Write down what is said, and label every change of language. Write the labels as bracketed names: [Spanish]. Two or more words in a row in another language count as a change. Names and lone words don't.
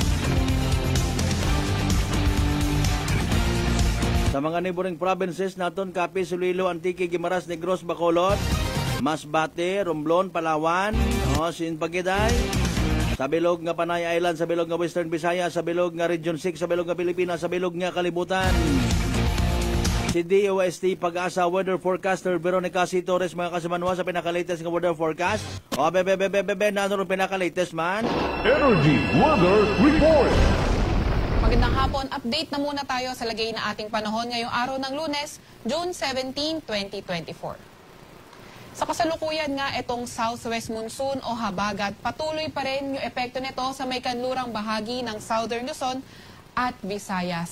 [Aklanon] Sa mga [English] neighboring provinces [Aklanon] naton Capiz, Iloilo, Antique, Guimaras, Negros, Bacolod, Masbate, Romblon, Palawan, Sinpagiday, sa bilog nga Panay Island, sa bilog nga Western Visayas, sa bilog nga Region 6, sa bilog nga Pilipinas, sa bilog nga Kalibutan. Si DOST Pag-asa Weather Forecaster Veronica C. Torres, mga kasimanwa sa pinaka-latest nga [English] weather forecast. [Aklanon] Nanon pinaka-latest man? [English] Energy Weather Report. [Filipino] Magandang hapon, update na muna tayo sa lagay na ating panahon ngayong araw ng Lunes, June 17, 2024. Sa kasalukuyan nga itong [English] southwest monsoon [Filipino] o habagat, patuloy pa rin yung epekto nito sa may kanlurang bahagi ng Southern Luzon at Visayas.